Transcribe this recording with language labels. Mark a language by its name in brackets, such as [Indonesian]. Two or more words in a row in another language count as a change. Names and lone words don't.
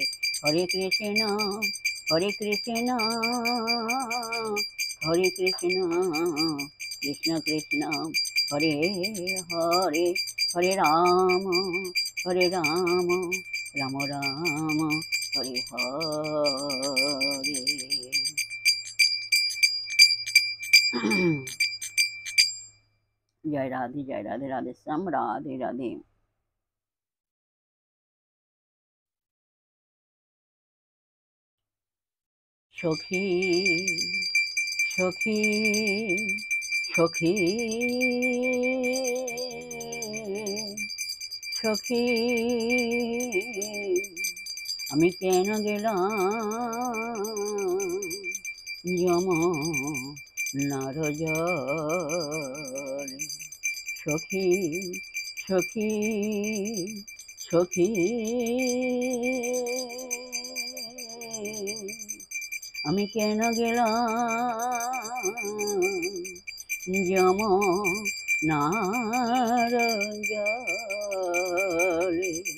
[Sanskrit] हरे कृष्ण कृष्ण कृष्ण हरे हरे हरे राम राम राम हरे हरे। [Hindi] जय राधे राधे श्याम राधे राधे। [Bangla] সখী সখী সখী সখী আমি কেন গেলাম যমুনার জলে। সখী সখী সখী আমি কেন গেলাম যমুনার জলে।